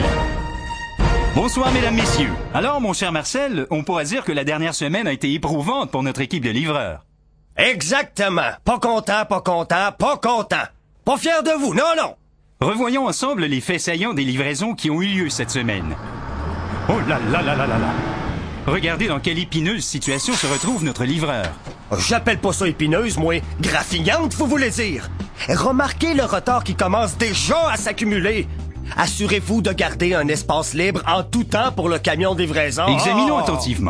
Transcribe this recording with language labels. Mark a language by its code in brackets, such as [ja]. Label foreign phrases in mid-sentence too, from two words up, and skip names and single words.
[fr] Bonsoir mesdames, messieurs. Alors mon cher Marcel, on pourrait dire que la dernière semaine a été éprouvante pour notre équipe de livreurs. Exactement. Pas content, pas content, pas content. Pas fier de vous, non, non. Revoyons ensemble les faits saillants des livraisons qui ont eu lieu cette semaine. Oh là là là là là là. Regardez dans quelle épineuse situation se retrouve notre livreur. J'appelle pas ça épineuse, moi. Graffignante, vous voulez dire. Remarquez le retard qui commence déjà à s'accumuler. Assurez-vous de garder un espace libre en tout temps pour le camion de livraison. Examinons attentivement.